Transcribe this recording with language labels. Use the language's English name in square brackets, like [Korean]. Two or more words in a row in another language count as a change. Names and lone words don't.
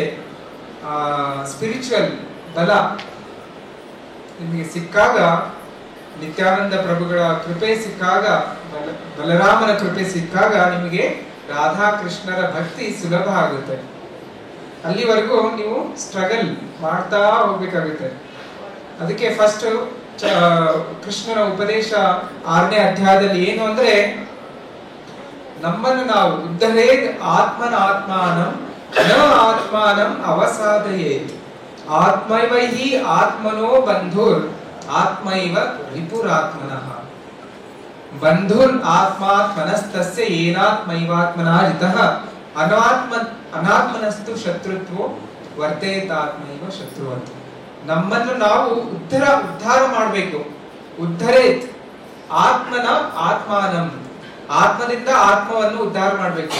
[Kannada] ಸ್ಪಿರಿಚುವಲ್ ಬಲ ನಿಮಗೆ ಸಿಕ್ಕಾಗ, ನಿತ್ಯಾನಂದ ಪ್ರಭುಗಳ ಕೃಪೆ ಸಿಕ್ಕಾಗ, ಬಲರಾಮನ ಕೃಪೆ ಸಿಕ್ಕಾಗ ನಿಮಗೆ ರಾಧಾಕೃಷ್ಣರ ಭಕ್ತಿ ಸುಲಭ ಆಗುತ್ತೆ. ಅಲ್ಲಿವರೆಗೂ ನೀವು ಸ್ಟ್ರಗಲ್ ಮಾಡ್ತಾ ಹೋಗ್ಬೇಕಾಗುತ್ತೆ. ಅದಕ್ಕೆ ಫಸ್ಟ್ ಕೃಷ್ಣನ ಉಪದೇಶ 6ನೇ ಅಧ್ಯಾಯದಲ್ಲಿ ಏನು ಅಂದ್ರೆ, ನಮ್ಮನ್ನು ನಾವು [Sanskrit] ಉದ್ಧರೇದ್ ಆತ್ಮನ ಆತ್ಮಾನಂ ನ ಆತ್ಮಾನಂ ಅವಸಾದಯೇತ್ ಆತ್ಮೈವ ಹಿ ಆತ್ಮನೋ ಬಂಧುರ್ ಆತ್ಮೈವ ವಿಪುರಾತ್ಮನಃ ಬಂಧುರ್ ಆತ್ಮಾತ್ಮನಸ್ತಸ್ಯ ಏನಾತ್ಮೈವಾತ್ಮನಾ ಜಿತಃ ಅನಾತ್ಮನಸ್ತು ಶತ್ರುತ್ವೋ ವರ್ತೇತಾತ್ಮೈವ ಶತ್ರುವತ್. [Kannada] ನಮ್ಮನ್ನು ನಾವು ಉದ್ಧಾರ ಮಾಡಬೇಕು. [Sanskrit] ಉದ್ಧರೇತ್ ಆತ್ಮನ ಆತ್ಮಾನಂ, [Kannada] ಆತ್ಮದಿಂದ ಆತ್ಮವನ್ನು ಉದ್ಧಾರ ಮಾಡಬೇಕು.